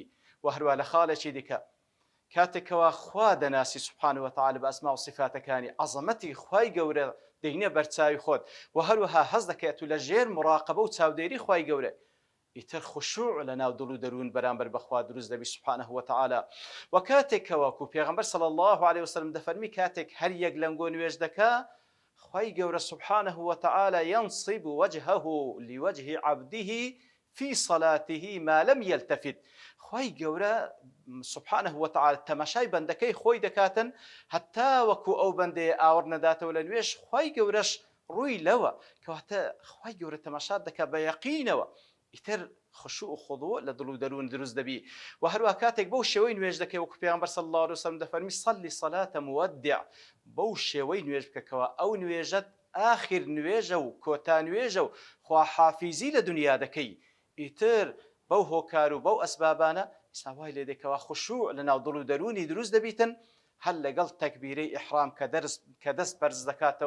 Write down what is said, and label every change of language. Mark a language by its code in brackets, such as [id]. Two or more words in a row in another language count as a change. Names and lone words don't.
[ckb] و هەروە لە خاڵێکی دیکە کاتێکەوە خوا دەناسی [ar] سوبحانەه وتەعالە [ckb] بە ئەسما و صفاتەکانی عەزەمەتی خوای گەورە دەینە بەرچاوی خۆت، و هەروەها هەز دەکەیت و لە ژێر مراقەبە و چاودێری خوای گەورە ئیتر خوشوع لە ناو دڵ و دەروون بەرامبەر بەخوا دروست دەبی [ar] سوبحانەه وتەعالە. [ckb] و کاتێکەوە کو پێغەمبەر [ar] صلی الله عليه وسلم [ckb] دەفەرمی کاتێک هەر یەک لەنگۆ نوێژ دەکا، خوای گەورە [ar] سوبحانەه وتەعالە ينصب وجهه لوجه عبده في صلاته ما لم يلتفت. [ckb] خوای گەورە [ar] سوبحانەه وتەعالە [ckb] تەماشای بەندەکەی خۆی دەکاتن هەتا وەکو ئەو بەندەیە ئاور نەداتەوە لە نوێژ، خوای گەورەش ڕووی لەوە، کەواتە خوای گەورە تەماشات دەکا بە یەقینەوە، ئیتر خشوع و خضوع لە دڵ و دەروون دروست دەبی. و هەروە کاتێک بەو شێوەی نوێژ دەکەی وەکو پێغەمبەر [ar] صلی الله عليه وسلم [ckb] دەفەرمی [ar] صلی صلاة مودع، [ckb] بەو شێوەی نوێژ بکەکەوە ئەو نوێژەت ئاخر نوێژە و کۆتا نوێژە و خواحافیزی لە دنیا دەکەی، ئیتر بەو هۆکار و بەو ئەسبابانە ئیساوای لێ دەکەوە خشوع لە ناو دڵ و دەرونی دروست دەبیتن، هەر لەگەڵ تەکبیرەی ئیحرام کە دەست بەرز دەکاتەوە.